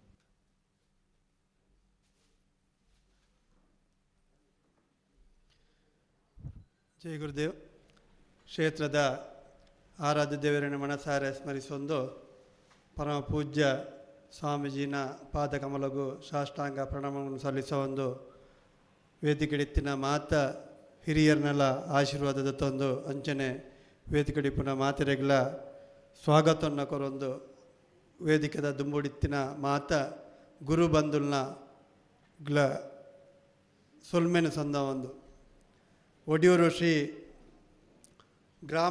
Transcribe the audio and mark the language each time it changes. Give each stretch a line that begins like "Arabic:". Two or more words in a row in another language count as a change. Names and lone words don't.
Kannada: ಜೈ ಗುರುದೇವ್.
Tulu: ಕ್ಷೇತ್ರದ ಆರಾಧ್ಯ ದೇವರನ್ನು ಮನಸಾರೆ ಸ್ಮರಿಸೊಂದು ಪರಮ ಪೂಜ್ಯ ಸ್ವಾಮೀಜಿನ ಪಾದಕಮಲಗೂ ಸಾಷ್ಟಾಂಗ ಪ್ರಣಾಮವನ್ನು ಸಲ್ಲಿಸೋ ಒಂದು ವೇದಿಕೆಡಿತ್ತಿನ ಮಾತ ಹಿರಿಯರನ್ನೆಲ್ಲ ಆಶೀರ್ವಾದದ ತಂದು ಅಂಚನೆ ವೇದಿಕೆಡಿಪ್ಪನ ಮಾತೆರೆಗಳ ಸ್ವಾಗತವನ್ನು ಕೊರೊಂದು ವೇದಿಕೆದ ದುಂಬುಡಿತ್ತಿನ ಮಾತ ಗುರು ಬಂಧುಲ್ನ ಗ್ಲ ಸೊಲ್ಮೆನ ಸಂದ ಒಂದು ಒಡಿಯೂರು ಶ್ರೀ ಗ್ರಾಮ